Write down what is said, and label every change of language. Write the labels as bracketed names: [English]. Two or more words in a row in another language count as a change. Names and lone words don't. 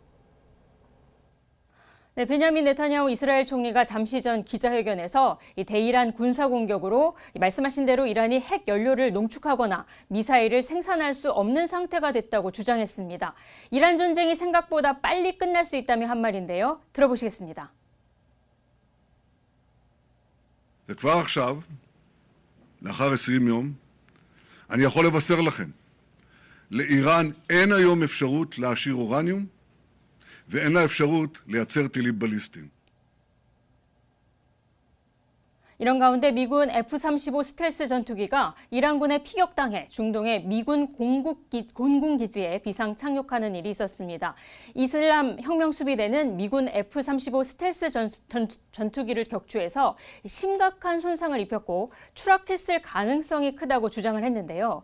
[Korean] 네, 베냐민 네타냐후 이스라엘 총리가 잠시 전 기자회견에서 이 대이란 군사 공격으로 말씀하신 대로 이란이 핵 연료를 농축하거나 미사일을 생산할 수 없는 상태가 됐다고 주장했습니다. 이란 전쟁이 생각보다 빨리 끝날 수 있다며 한 말인데요. 들어보시겠습니다. [Hebrew] וכבר עכשיו, לאחר 20 יום, אני יכול לבשר לכם, לאיראן אין היום אפשרות להעשיר אורניום, ואין לה אפשרות לייצר טילים בליסטיים. [Korean] 이런 가운데 미군 F-35 스텔스 전투기가 이란군에 피격당해 중동의 미군 공군기지에 비상 착륙하는 일이 있었습니다. 이슬람 혁명수비대는 미군 F-35 스텔스 전투기를 격추해서 심각한 손상을 입혔고 추락했을 가능성이 크다고 주장을 했는데요.